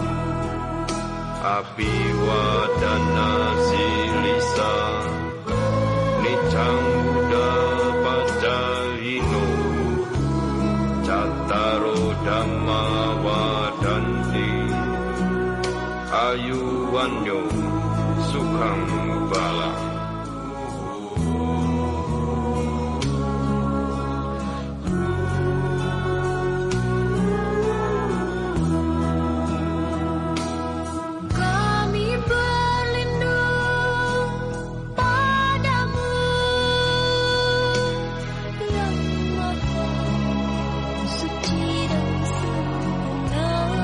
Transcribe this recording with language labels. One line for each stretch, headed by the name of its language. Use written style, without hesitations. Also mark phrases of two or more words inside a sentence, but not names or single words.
Pali: abiwadana silisa, nicang Buddha pacahino, Cattaro Dhamma Wadanti, Ayuwanyo Sukhang Bala.
Indonesian: Kami berlindung padamu yang maha suci dan sempurna.